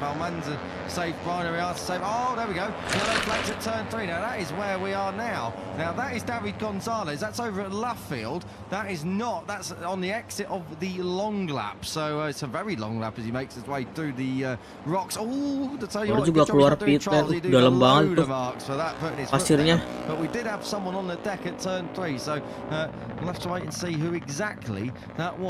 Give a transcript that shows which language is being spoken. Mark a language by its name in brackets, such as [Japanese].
[English] Aman's safe, Brian Arias safe. Oh, there we go. Yellow flags at turn 3. Now that is where we are now. Now that is David Gonzalez. That's over at Luffield. That is not. That's on the exit of the long lap. So it's a very long lap as he makes his way through the rocks. Oh, to tell you what, [Indonesian] juga keluar pit lane. Dalam banget tuh pasirnya. [English] But we did have someone on the deck at turn 3. So we'll have to wait and see who exactly that was.